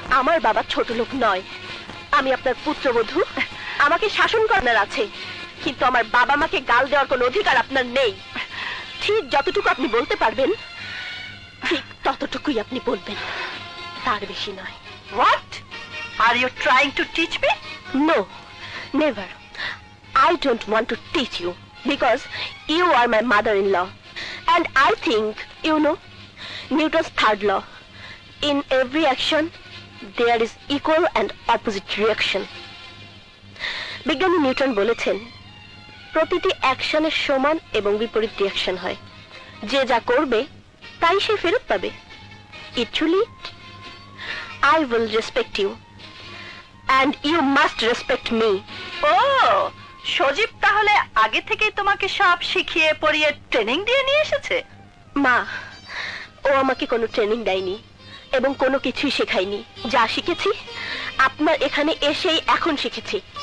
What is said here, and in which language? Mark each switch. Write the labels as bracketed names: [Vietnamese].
[Bangla] আমার বাবা ছোট লোক নয়, আমি আপনার পুত্রবধূ। আমাকে শাসন করার আছে, কিন্তু আমার বাবা মাকে গাল দেওয়ার কোনো অধিকার আপনার নেই। ঠিক যতটুকু আপনি বলতে পারবেন ঠিক ততটুকুই আপনি বলবেন, তার বেশি নয়। [English] What? Are you trying to teach me? No, never. I don't want to teach you because you are my mother-in-law. And I think you know Newton's third law. In every action, there is equal and opposite reaction. [Bangla] বিজ্ঞানী Newton বলেছেন, প্রতিটি অ্যাকশনের সমান এবং বিপরীত reaction হয়। যে যা করবে তাই সে ফেরত পাবে। [English] Actually, I will respect you. And you must respect me. [Bangla] ও, সজীব তাহলে আগে থেকেই তোমাকে সব শিখিয়ে পড়িয়ে ট্রেনিং দিয়ে নিয়ে এসেছে? মা, ও আমাকে কোনো ট্রেনিং দেয়নি এবং কোনো কিছুই শেখায়নি। যা শিখেছি আপনার এখানে এসেই এখন শিখেছি।